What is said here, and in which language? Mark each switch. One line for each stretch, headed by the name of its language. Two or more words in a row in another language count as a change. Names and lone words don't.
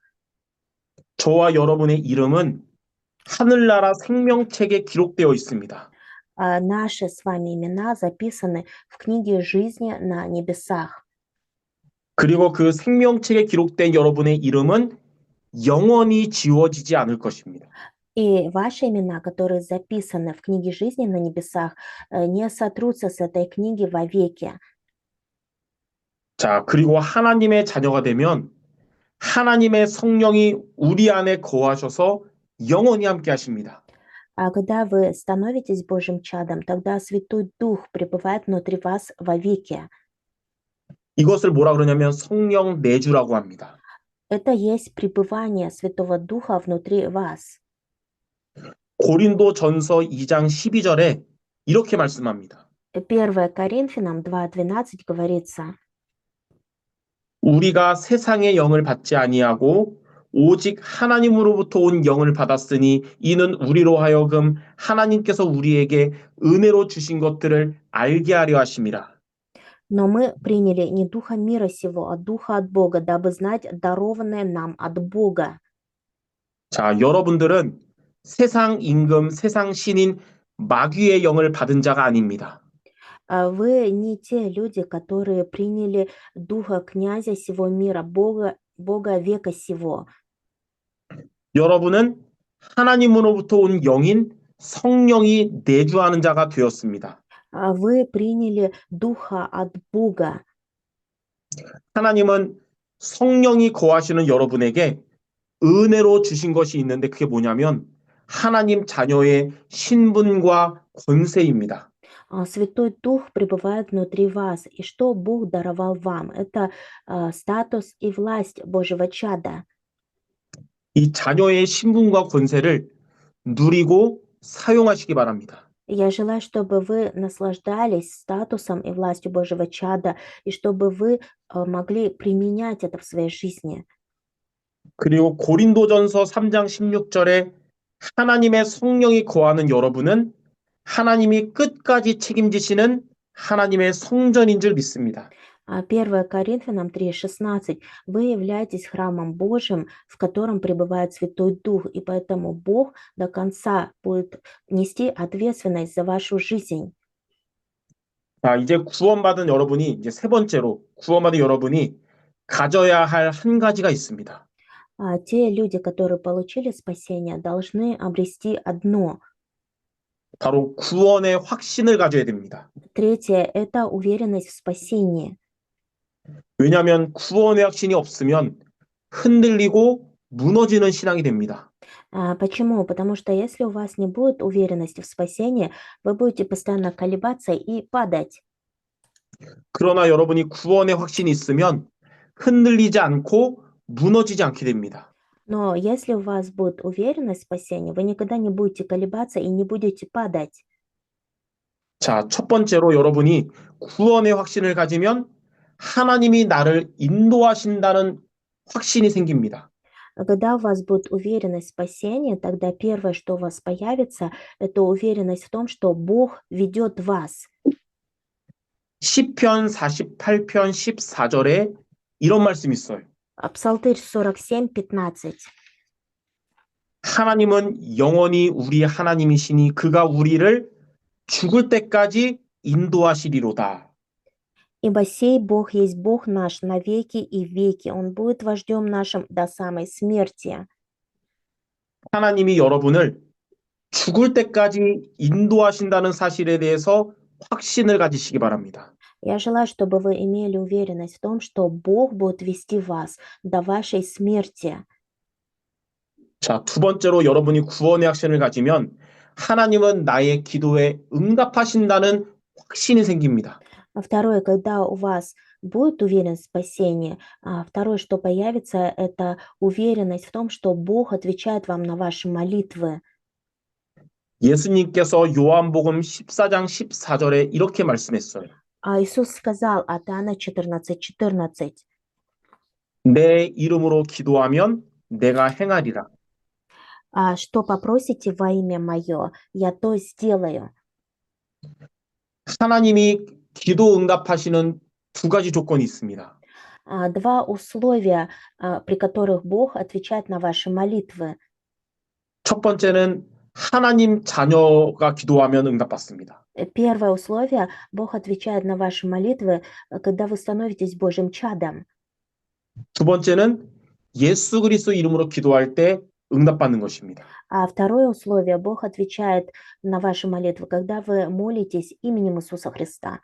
Korean: 저와 여러분의 이름은 하늘나라 생명책에 기록되어 있습니다.
Russian: Наши с вами имена записаны в книге жизни на небесах.
Korean: 그리고 그 생명책에 기록된 여러분의 이름은 영원히 지워지지 않을 것입니다.
Russian: И ваши имена, которые записаны в книге жизни на небесах, не сотрутся с этой книги вовеки.
Korean: 자, 그리고 하나님의 자녀가 되면 하나님의 성령이 우리 안에 거하셔서 영원히 함께 하십니다.
Russian: А когда вы становитесь Божьим чадом, тогда Святой Дух пребывает внутри вас вовеки.
Korean: 이것을 뭐라 그러냐면 성령 내주라고 합니다.
Russian: Это есть пребывание Святого Духа внутри вас.
Korean: 고린도전서 2장 12절에 이렇게 말씀합니다.
Russian: 1 Коринфянам 2:12 говорится:
Korean: 우리가 세상의 영을 받지 아니하고 오직 하나님으로부터 온 영을 받았으니 이는 우리로 하여금 하나님께서 우리에게 은혜로 주신 것들을 알게 하려 하심이라.
Russian: Но мы приняли не духа мира сего, а духа от Бога, дабы знать дарованное нам от Бога.
Korean: 자, 여러분들은 세상 임금, 세상 신인 마귀의 영을 받은 자가 아닙니다.
Russian: Вы не те люди, которые приняли духа князя сего мира, Бога века сего.
Korean: 여러분은 하나님으로부터 온 영인 성령이 내주하는 자가 되었습니다.
Russian: Вы приняли духа от Бога.
Korean: 하나님은 성령이 거하시는 여러분에게 은혜로 주신 것이 있는데 그게 뭐냐면 하나님 자녀의 신분과 권세입니다.
Russian: Святой Дух пребывает внутри вас. И что Бог даровал вам? Это статус и власть Божьего чада.
Korean: 이 자녀의 신분과 권세를 누리고 사용하시기 바랍니다.
Russian: Я желаю, чтобы вы наслаждались статусом и властью Божьего чада, и чтобы вы могли применять это в своей жизни.
Korean: 그리고 고린도전서 3장 16절에 하나님의 성령이 거하는 여러분은 하나님이 끝까지 책임지시는 하나님의 성전인 줄 믿습니다.
Russian: 1 Коринфянам 3:16. Вы являетесь храмом Божьим, в котором пребывает Святой Дух, и поэтому Бог до конца будет нести ответственность за вашу жизнь.
Korean: 자, 이제 구원받은 여러분이 이제 세 번째로 구원받은 여러분이 가져야 할 한 가지가 있습니다.
Russian: Те люди, которые получили спасение, должны обрести одно.
Korean: 바로 구원의 확신을 가져야 됩니다.
Russian: Третье– это уверенность в спасении.
Korean: 왜냐하면 구원의 확신이 없으면 흔들리고 무너지는 신앙이 됩니다.
Russian: Почему? Потому что если у вас не будет уверенности в спасении, вы будете постоянно колебаться и падать.
Korean: 그러나 여러분이 구원의 확신이 있으면 흔들리지 않고 무너지지 않게 됩니다.
Russian: Но если у вас будет уверенность в спасении, вы никогда не будете колебаться и не будете падать.
Korean: 자, 첫 번째로 여러분이 구원의 확신을 가지면 하나님이 나를 인도하신다는 확신이 생깁니다.
Russian: Когда у вас будет уверенность в спасении, тогда первое, что у вас появится, это уверенность в том, что Бог ведет вас.
Korean: 시편 48편 14절에 이런 말씀이 있어요.
Russian: Псалтырь 47:15.
Korean: 하나님은 영원히 우리 하나님이시니 그가 우리를 죽을 때까지 인도하시리로다.
Russian: Ибо сей Бог есть Бог наш на веки и веки. Он будет вождем нашим до самой смерти.
Korean: 하나님이 여러분을 죽을 때까지 인도하신다는 사실에 대해서 확신을 가지시기 바랍니다.
Russian: Я желаю, чтобы вы имели уверенность в том, что Бог будет вести вас до вашей смерти.
Korean: 자, 두 번째로 여러분이 구원의 확신을 가지면 하나님은 나의 기도에 응답하신다는 확신이 생깁니다.
Russian: Второе, когда у вас будет уверенность в спасении, второе, что появится, это уверенность в том, что Бог отвечает вам на ваши молитвы.
Korean: 예수님께서 요한복음 14장 14절에 이렇게 말씀했어요.
Russian: Иисус сказал от Иоанна 14:14.
Korean: 내 이름으로 기도하면 내가 행하리라.
Russian: Что попросите во имя Мое, я то сделаю.
Korean: 하나님이 기도 응답하시는 두 가지 조건이 있습니다.
Russian: Два условия, при которых Бог отвечает на ваши молитвы.
Korean: 첫 번째는 하나님 자녀가 기도하면 응답받습니다.
Russian: Первое условие, Бог отвечает на ваши молитвы, когда вы становитесь Божьим чадом.
Korean: 두 번째는 예수 그리스도 이름으로 기도할 때 응답받는 것입니다.
Russian: Второе условие, Бог отвечает на ваши молитвы, когда вы молитесь именем Иисуса Христа.